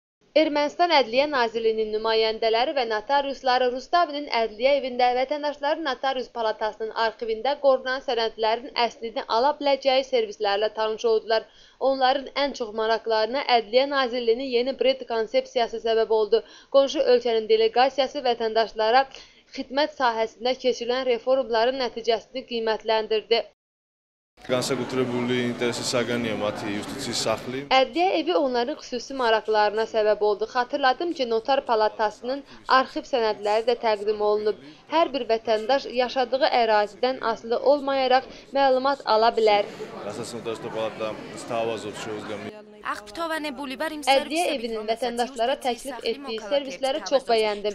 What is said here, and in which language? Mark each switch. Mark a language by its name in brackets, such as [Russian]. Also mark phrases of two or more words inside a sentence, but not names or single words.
[Azerbaijani] Ermənistan Ədliyyə Nazirliyinin nümayəndələri və notariusları Rustavinin Ədliyyə evində vətəndaşların Notarius Palatasının arxivində qorunan sənədlərin əslini ala biləcəyi servislərlə tanış oldular. Onların ən çox maraqlarına Ədliyyə Nazirliyinin yeni Brexit konsepsiyası səbəb oldu. Qonşu ölkənin delegasiyası vətəndaşlara xidmət sahəsində keçirilən reformların nəticəsini qiymətləndirdi. [Georgian] განსაკუთრებული ინტერესის საგანია მათი იუსტიციის სახლი. [Azerbaijani] Ədliyyə evi onların xüsusi maraqlarına səbəb oldu. Xatırladım ki, Notar Palatasının arxiv sənədləri də təqdim olunub. Hər bir vətəndaş yaşadığı ərazidən asılı olmayaraq məlumat ala bilər. Ədliyyə evinin vətəndaşlara təklif etdiyi servisləri çox bəyəndim.